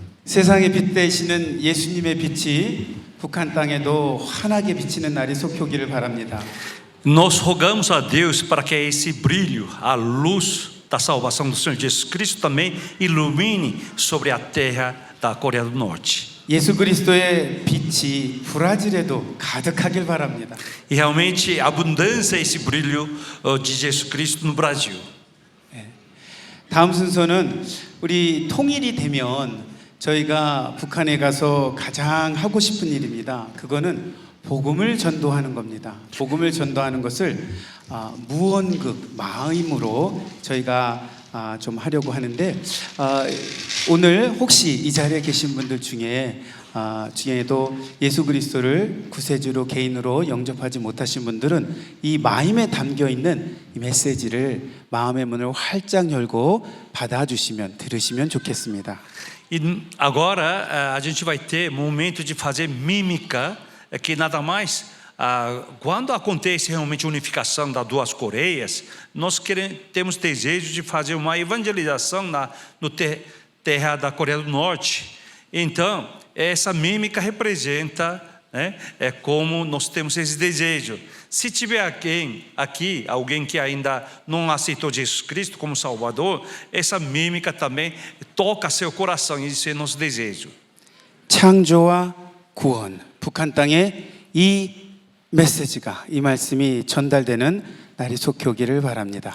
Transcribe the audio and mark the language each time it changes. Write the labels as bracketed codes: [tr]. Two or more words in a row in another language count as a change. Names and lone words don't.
[ko] 세상의 빛 되시는 예수님의 빛이 북한 땅에도 환하게 비치는 날이 속히 오기를 바랍니다. [pt] Nós rogamos a Deus para que esse brilho, a luz da salvação do Senhor Jesus Cristo também ilumine sobre a terra da Coreia do Norte. [ko] 예수 그리스도의 빛이 브라질에도 가득하길 바랍니다. [pt] E realmente abundância esse brilho de Jesus Cristo no Brasil. [ko] 다음 순서는 우리 통일이 되면 저희가 북한에 가서 가장 하고 싶은 일입니다. 그거는 복음을 전도하는 겁니다. 복음을 전도하는 것을 무언극 마음으로 저희가 좀 하려고 하는데 오늘 혹시 이 자리에 계신 분들 중에도 예수 그리스도를 구세주로 개인으로 영접하지 못하신 분들은 이 마음에 담겨 있는 이 메시지를 마음의 문을 활짝 열고 받아주시면 들으시면 좋겠습니다. [pt] E agora a gente vai ter momento de fazer mímica, que nada mais, quando acontece realmente a unificação das duas Coreias, nós temos desejo de fazer uma evangelização no terra da Coreia do Norte. Então, essa mímica representa, é como nós temos esse desejo. Se tiver alguém que ainda não aceitou Jesus Cristo como Salvador, essa mímica também toca seu coração, e isso é nosso desejo. [ko] 창조와 구원, 북한 땅에 이 메시지가, 이 말씀이 전달되는 날이 속히 오기를 바랍니다.